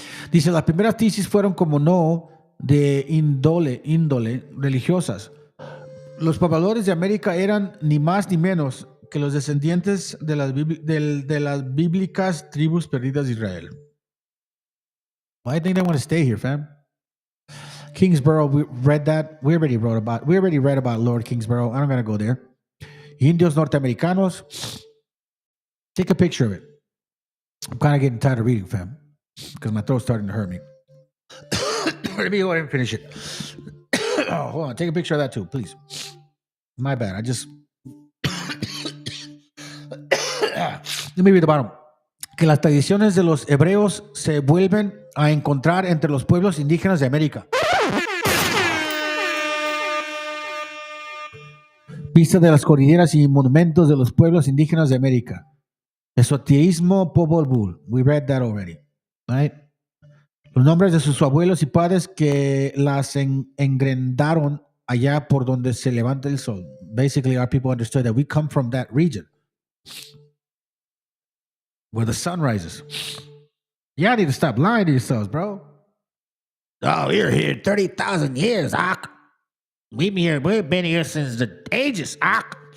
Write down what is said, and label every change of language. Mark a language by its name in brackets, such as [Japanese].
[Spanish] Dice, las primeras tesis fueron como no de índole religiosas. Los pobladores de América eran ni más ni menos que los descendientes de las bíblicas tribus perdidas de Israel. [English] Why do you think they want to stay here, fam? Kingsborough, we read that. We already read about Lord Kingsborough. I'm not going to go there. [Spanish] Indios norteamericanos. [English] Take a picture of it. I'm kind of getting tired of reading, fam, because my throat's starting to hurt me. Let me go ahead and finish it. Oh, hold on. Take a picture of that too, please. My bad. Let me read the bottom. [Spanish] Que las tradiciones de los hebreos se vuelven a encontrar entre los pueblos indígenas de América. Vista de las cordilleras y monumentos de los pueblos indígenas de América. [English] Esoterismo Pobol Bull. We read that already. Right? [Spanish] Los nombres de sus abuelos y padres que las engrendaron allá por donde se levanta el sol. [English] Basically, our people understood that we come from that region where the sun rises. Y'all need to stop lying to yourselves, bro. Oh, we're here 30,000 years, Ak. We've been here since the ages, Ak.